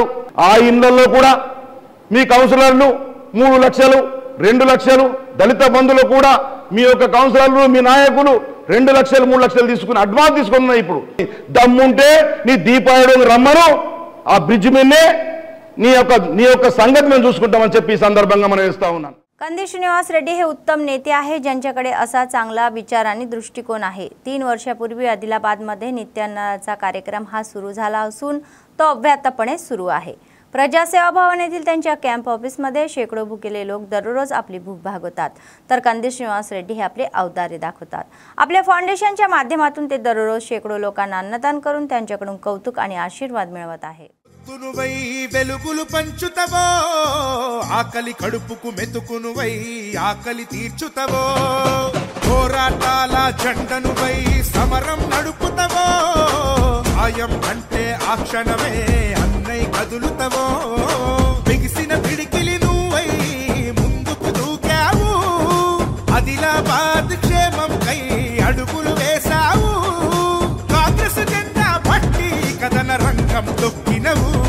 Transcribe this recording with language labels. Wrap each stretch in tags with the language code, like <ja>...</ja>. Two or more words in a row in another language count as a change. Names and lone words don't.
<te>ఆ ఇళ్లలో కూడా మీ కౌన్సిలర్లు 3 లక్షలు 2 లక్షలు, దళిత బంధువులు కూడా మీ యొక్క కౌన్సిలర్లు మీ నాయకులు 2 లక్షలు 3 లక్షలు తీసుకుని అడ్వాన్స్ తీసుకున్నాయి. ఇప్పుడు దమ్ముంటే నీ దీపావళి రమ్మను, ఆ బ్రిడ్జ్ మీదనే నీ యొక్క संगत మేము చూసుకుంటామని చెప్పి ఈ సందర్భంగా మనం చేస్తా ఉన్నాను.</te> <mr>कंदी श्रीनिवास रेड्डी हे उत्तम नेते आहे ज्यांच्याकडे असा चांगला विचार आणि दृष्टिकोन आहे. 3 वर्षापूर्वी आदिलाबादमध्ये नित्यान्नाचा कार्यक्रम हा सुरू झाला असून तो अव्याहतपणे सुरू आहे. प्रजासेवा भवन येथील त्यांच्या कॅम्प ऑफिसमध्ये शेकडो भुकेले लोक दररोज आपली भूक भागवतात, तर कंदी श्रीनिवास रेड्डी हे आपले औदार्य दाखवतात. आपल्या फाउंडेशनच्या माध्यमातून ते दररोज शेकडो लोकांना अन्नदान करून त्यांच्याकडून कौतुक आणि आशीर्वाद मिळवत आहे.</mr> <te>తునువై వెలుగులు పంచుతవో ఆకలి కడుపుకు మెతుకునువై ఆకలి తీర్చుతవో పోరాటాల జెండనువై సమరం నడుపుతవో ఆయం అంటే ఆ క్షణమే అన్నై కదులుతవో బిగిసిన పిడికిలి నువ్వై ముందుకు దూకావు ఆదిలాబాద్ క్షేమం కై అడుగులు వేశావు కాంగ్రెస్ జెండా పట్టి కథన రంగం తొక్కినవు</te>